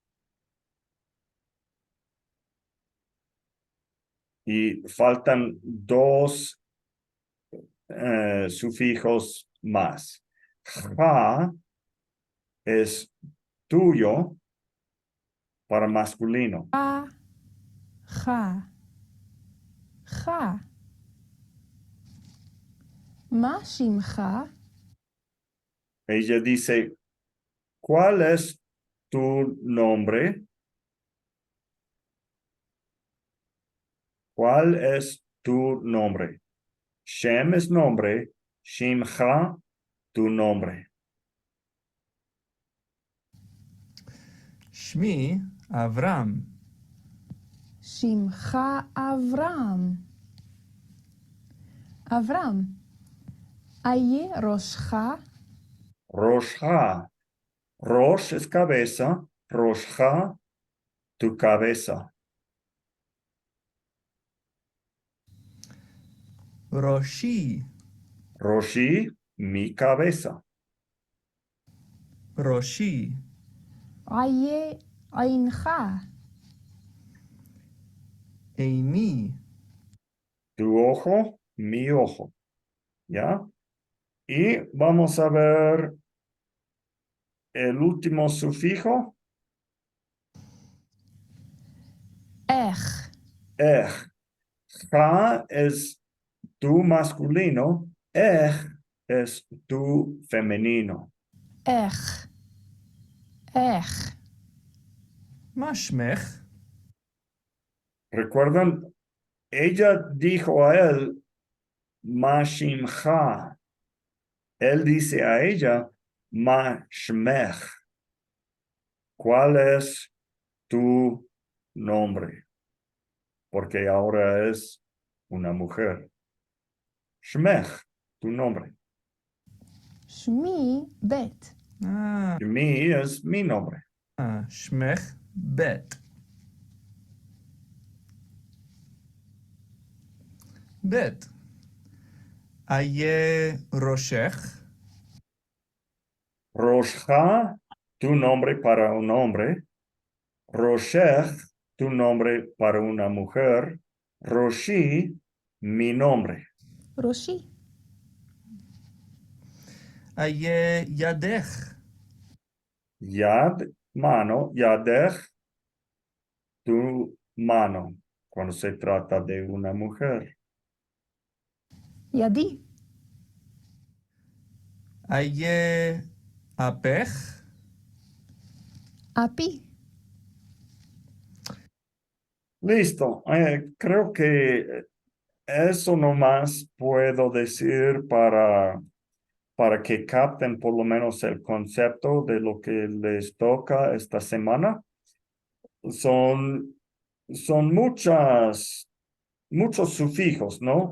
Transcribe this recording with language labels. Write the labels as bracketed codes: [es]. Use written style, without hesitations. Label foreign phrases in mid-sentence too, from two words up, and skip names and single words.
[es] Y faltan dos sufijos más. Ja es tuyo para masculino. ja. ja. [he] מה שמך? [es] Ella dice, ¿cuál es tu nombre? ¿Cuál es tu nombre? Shem es nombre, Shimcha, tu nombre. [he] שמי אברהם. שמך אברהם. אברהם, איה ראשך? [es] Rosha. Rosh es cabeza, Rosha, tu cabeza. [he] ראשי. [es] Roshi, mi cabeza. [he] ראשי. איה עינך? עיני. [es] Tu ojo, mi ojo. ¿Ya? Y vamos a ver el último sufijo. [he] איך? [es] Ja es tu masculino, es tu femenino. [he] איך? איך? מה שמך? [es] ¿Recuerdan? Ella dijo a él, [he] מה שמך. [es] Él dice a ella, [he] מה שמך. [es] ¿Cuál es tu nombre? Porque ahora es una mujer. Shmech, tu nombre. [he] שמי בית. [es] Mi es mi nombre. [he] שמך בית. ב' איה ראשך, [es] Roshha, tu nombre para un hombre. Roshech, tu nombre para una mujer. Roshi, mi nombre. [he] ראשי, איה ידך, [es] Yad, mano. Yadech, tu mano. Cuando se trata de una mujer. [he] ידי, איה אפך, אפי, [es] Listo. Creo que eso nomás puedo decir para que capten por lo menos el concepto de lo que les toca esta semana. Son muchos sufijos, ¿no?